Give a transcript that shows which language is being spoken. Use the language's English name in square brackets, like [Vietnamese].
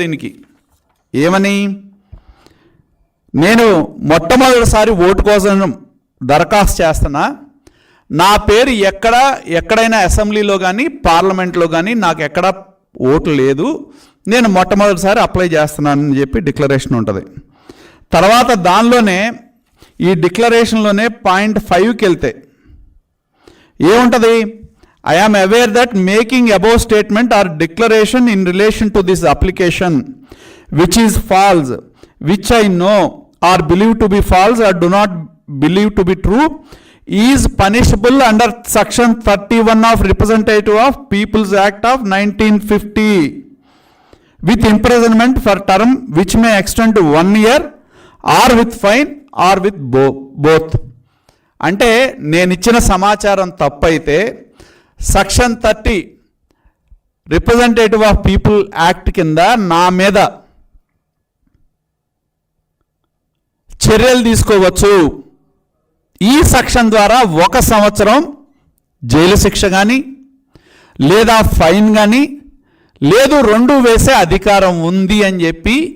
[Telugu] దీనికి ఏమని? నేను మొట్టమొదటిసారి ఓటు కోసం దరఖాస్తు చేస్తున్నా, నా పేరు ఎక్కడైనా అసెంబ్లీలో కానీ పార్లమెంట్లో కానీ నాకు ఎక్కడ ఓటు లేదు, నేను మొట్టమొదటిసారి అప్లై చేస్తున్నానని చెప్పి డిక్లరేషన్ ఉంటుంది. తర్వాత దానిలోనే ఈ డిక్లరేషన్లోనే పాయింట్ 5కి వెళ్తే ఏముంటుంది? [English] I am aware that making above statement or declaration in relation to this application which is false, which I know or believe to be false or do not believe to be true, is punishable under section 31 of Representative of People's Act of 1950 with imprisonment for term which may extend to 1 year or with fine or with both. [Telugu] అంటే నేను ఇచ్చిన సమాచారం తప్పైతే section 30 representative of people act కింద నా మీద చర్యలు తీసుకోవచ్చు. ఈ సెక్షన్ ద్వారా 1 సంవత్సరం జైలు శిక్ష కానీ లేదా ఫైన్ కానీ లేదు 2 వేసే అధికారం ఉంది అని చెప్పి